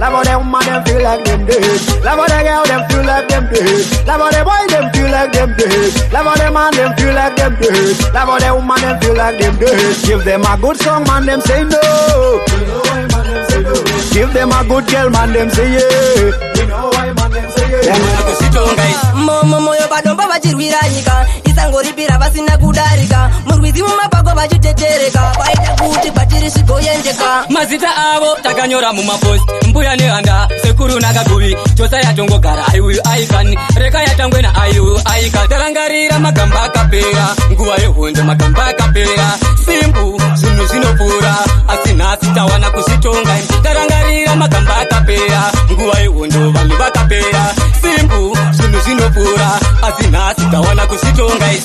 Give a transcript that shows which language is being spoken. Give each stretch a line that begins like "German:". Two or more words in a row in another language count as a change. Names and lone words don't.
English: Love on the woman, them feel like them dead. Love on the girl, them feel like them dead. Love on the boy, them feel like them dead. Love on the man, them feel like them dead. Love on the woman, them feel like them dead. Give them a good song, man, them say no. Give them a good girl, man, them say yeah. Mo-, mo-,
Shona: moyo bado mbo vachirwira nyika. Isangoripira vasina kudarika. Murwizi mumapako vachitetereka. Vaita kuti kwatiri zvigoendeka. Mazita avo takanyora mumapost. Mbuya nehanda, sekuru nakaguvi. Chose yatongogara,
English: I will, I can.
Shona: Reka yatangwe na
English: I will, I can.
Shona: Tarangarira magamba akapera. Nguva yehondo magamba akapera. Simbu, zvinhu zvinopfuura. Asi nhasi tawana kuzvitonga. Tarangarira magamba akapera. Nguva yehondo vanhu vakapera. Simbu, zvinhu zvinopfuura. Asi nhasi tawana kuzvitonga.